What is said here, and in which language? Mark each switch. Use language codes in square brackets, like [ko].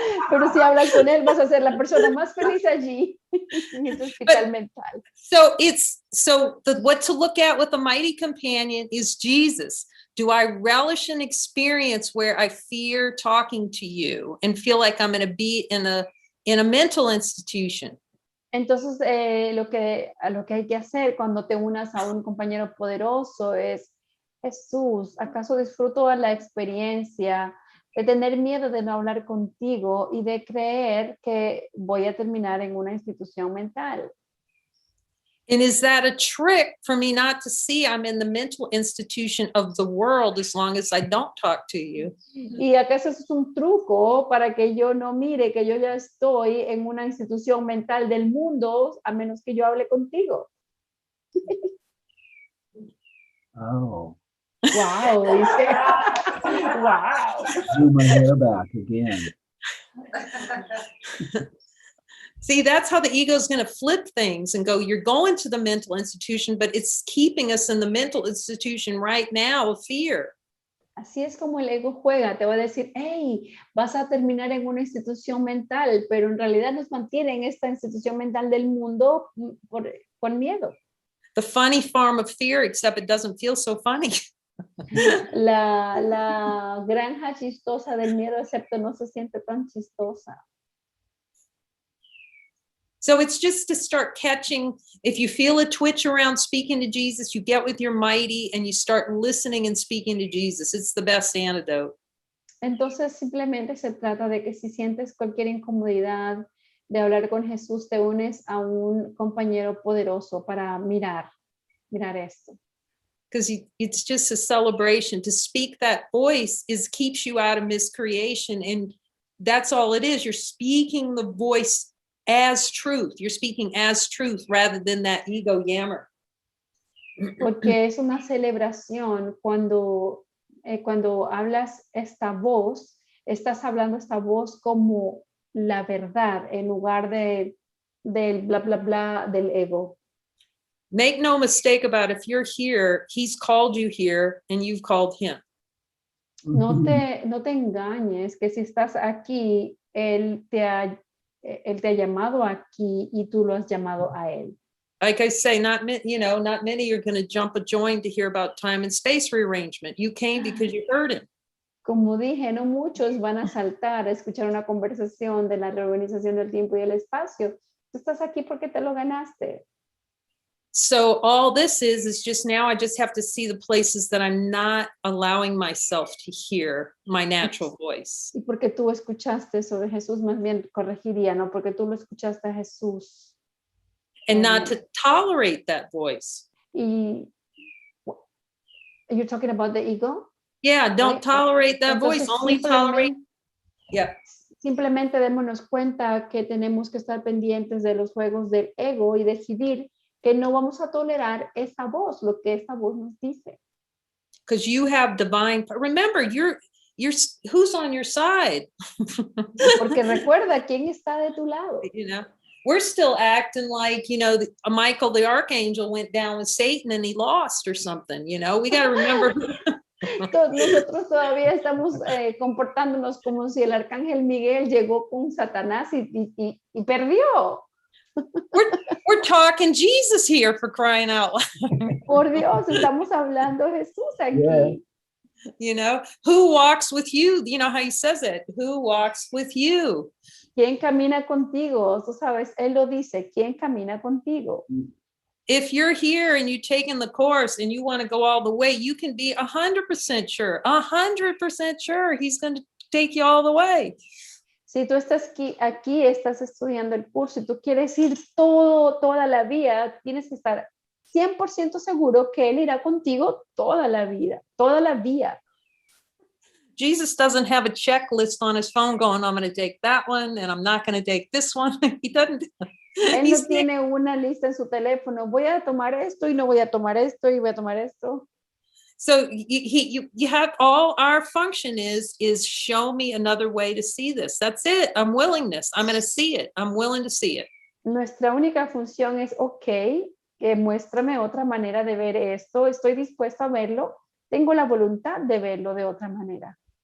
[es] Pero si hablas con él, vas a ser la persona más feliz allí, en ese hospital mental. [en] So what to look at with a mighty companion is Jesus. Do I relish an experience where I fear talking to you and feel like I'm going to be in a mental institution? [es] Entonces, lo que hay que hacer cuando te unas a un compañero poderoso es, Jesús, ¿acaso disfruto la experiencia de tener miedo de no hablar contigo y de creer que voy a terminar en una institución mental? [en] And is that a trick for me not to see I'm in the mental institution of the world as long as I don't talk to you? [es] ¿Y acaso eso es un truco para que yo no mire que yo ya estoy en una institución mental del mundo a menos que yo hable contigo? Oh, Wow, dice. Wow. [en] blew my hair back again. See, that's how the ego is going to flip things and go, you're going to the mental institution, but it's keeping us in the mental institution right now of fear. [es] Así es como el ego juega, te va a decir, hey, vas a terminar en una institución mental, pero en realidad nos mantiene en esta institución mental del mundo con miedo. [en] The funny farm of fear, except it doesn't feel so funny. [es] La granja chistosa del miedo, excepto no se siente tan chistosa. [en] So it's just to start catching, if you feel a twitch around speaking to Jesus, you get with your mighty and you start listening and speaking to Jesus. It's the best antidote. [es] Entonces simplemente se trata de que si sientes cualquier incomodidad de hablar con Jesús, te unes a un compañero poderoso para mirar esto. [en] Because it's just a celebration. To speak that voice keeps you out of miscreation. And that's all it is. You're speaking the voice as truth. You're speaking as truth rather than that ego yammer. [es] Porque es una celebración cuando hablas esta voz, estás hablando esta voz como la verdad en lugar del bla, bla, bla del ego. [en] Make no mistake about if you're here, he's called you here and you've called him. [es] No te engañes que si estás aquí, él te ha llamado aquí y tú lo has llamado a él. [en] Like I say, not many are going to jump a join to hear about time and space rearrangement. You came because you heard him. [es] Como dije, no muchos van a saltar a escuchar una conversación de la reorganización del tiempo y el espacio. Tú estás aquí porque te lo ganaste. [en] So all this is just now I just have to see the places that I'm not allowing myself to hear my natural voice. [es] Y porque tú escuchaste sobre Jesús, más bien corregiría, ¿no? Porque tú lo escuchaste a Jesús. [en] And not to tolerate that voice. [es] Y [en] you're talking about the ego? Yeah, don't Right? tolerate that [es] Entonces, [en] voice. Only tolerate. Yeah. [es] Simplemente démonos cuenta que tenemos que estar pendientes de los juegos del ego y decidir que no vamos a tolerar esa voz, lo que esa voz nos dice. [en] Because you have divine. Remember, you're who's on your side. [es] Porque recuerda quién está de tu lado. [en] You know, we're still acting like, Michael the archangel went down with Satan and he lost or something. We got to remember. [es] Nosotros todavía estamos comportándonos como si el arcángel Miguel llegó con Satanás y perdió. [en] We're talking Jesus here, for crying out loud. [es] Por Dios, estamos hablando de Jesús aquí. [en] Yeah. Who walks with you? You know how he says it. Who walks with you? [es] ¿Quién camina contigo? Tú sabes, él lo dice. ¿Quién camina contigo? [en] If you're here and you've taken the course and you want to go all the way, you can be 100% sure, 100% sure he's going to take you all the way. [es] Si tú estás aquí estás estudiando el curso y tú quieres ir toda la vida, tienes que estar 100% seguro que él irá contigo toda la vida, toda la vía. [en] Jesus doesn't have a checklist on his phone going, I'm going to take that one and I'm not going to take this one. He doesn't. [es] Él no tiene una lista en su teléfono. Voy a tomar esto y no voy a tomar esto y voy a tomar esto. [en] So you have all our function is show me another way to see this. That's it. I'm willingness. I'm going to see it. I'm willing to see it. [es] Nuestra única función es, ok, que muéstrame otra manera de ver esto, estoy dispuesto a verlo, tengo la voluntad de verlo de otra manera.